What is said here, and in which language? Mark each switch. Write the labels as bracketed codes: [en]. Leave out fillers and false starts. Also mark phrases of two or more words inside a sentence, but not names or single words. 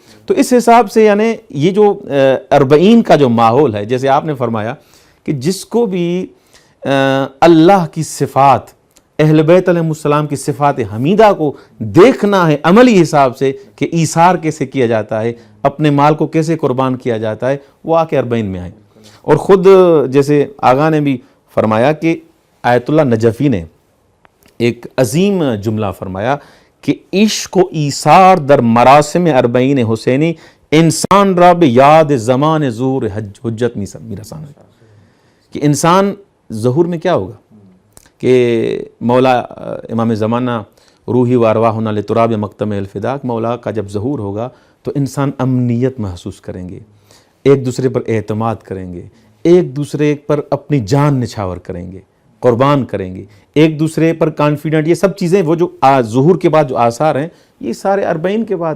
[ur] تو اس حساب سے یعنی یہ جو 40 کا جو ماحول ہے، جیسے آپ نے فرمایا کہ جس کو بھی اللہ کی صفات، اہل بیت علیہ السلام کی صفات حمیدہ کو دیکھنا ہے عملی حساب سے کہ ایثار کیسے کیا جاتا ہے، اپنے مال کو کیسے قربان کیا جاتا ہے، وہ آ کے 40 میں آئیں. اور خود جیسے آغا نے بھی فرمایا کہ آیت اللہ نجفی نے ایک عظیم جملہ فرمایا کہ [fa] عشق و ایثار در مراسم 40 حسینی انسان را به یاد زمان ظہور حجت میرسان. [ur] کہ انسان ظہور میں کیا ہوگا کہ مولا امام زمانہ [ar] روحی و ارواحنا لتراب مقتم الفداق، [ur] مولا کا جب ظہور ہوگا تو انسان امنیت محسوس کریں گے، ایک دوسرے پر اعتماد کریں گے، ایک دوسرے پر اپنی جان نچھاور کریں گے، قربان کریں گے، ایک دوسرے پر کانفیڈنٹ. یہ سب چیزیں وہ جو ظہور کے بعد جو آثار ہیں یہ سارے 40 کے بعد.